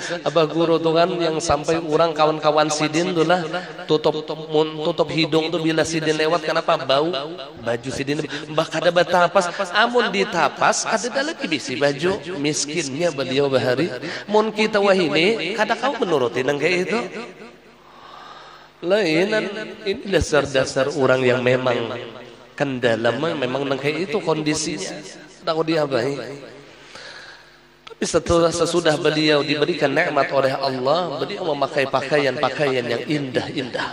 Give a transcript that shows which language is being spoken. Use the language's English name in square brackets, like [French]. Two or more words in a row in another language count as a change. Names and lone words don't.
[Banjar] Abah guru tuh kan yang sampai orang kawan-kawan sidin tuh lah tutup hidung tuh bila sidin lewat, kenapa bau baju sidin mbah kada batapas, amun ditapas ada lagi bisi baju. Miskinnya beliau bahari mun kita wahini kada kau menuruti nang kayak itu. Lainan ini dasar-dasar orang yang memang kendala memang nang kayak itu kondisinya. [Indonesian] Tahu dia baik. Sesudah beliau diberikan nikmat oleh Allah, beliau memakai pakaian-pakaian yang indah-indah.